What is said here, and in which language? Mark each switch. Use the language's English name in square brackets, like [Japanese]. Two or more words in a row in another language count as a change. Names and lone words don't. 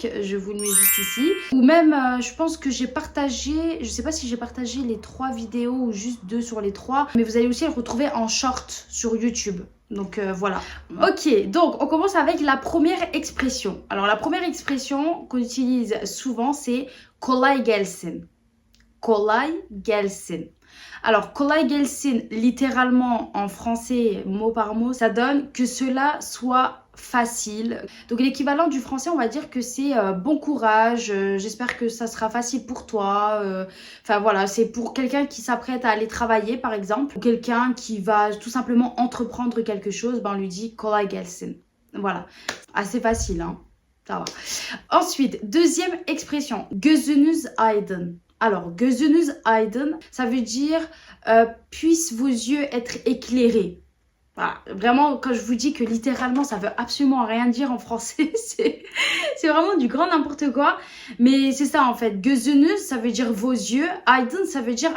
[French] Je vous le mets juste ici. Ou même, je pense que j'ai partagé, je sais pas si j'ai partagé les 3 vidéos ou juste 2 sur les 3. Mais vous allez aussi le retrouver en short sur YouTube. Donc voilà. Ok, donc on commence avec la première expression. Alors la première expression qu'on utilise souvent, c'est [Turkish] kolay gelsin. Kolay gelsin. Alors, kolay gelsin, [French] littéralement en français, mot par mot, ça donne que cela soit facile. Donc, l'équivalent du français, on va dire que c'est bon courage, j'espère que ça sera facile pour toi. Enfin, voilà, c'est pour quelqu'un qui s'apprête à aller travailler, par exemple, ou quelqu'un qui va tout simplement entreprendre quelque chose, ben, on lui dit [Turkish] kolay gelsin. [French] Voilà, assez facile, hein. Ça va. Ensuite, deuxième expression, [Turkish] gözünüz aydın. Alors, gözünüz aydın, [French] ça veut dire puissent vos yeux être éclairés. Voilà. Vraiment, quand je vous dis que littéralement, ça veut absolument rien dire en français, c'est vraiment du grand n'importe quoi. Mais c'est ça en fait. Gözünüz, ça veut dire vos yeux. Aydın, ça veut dire...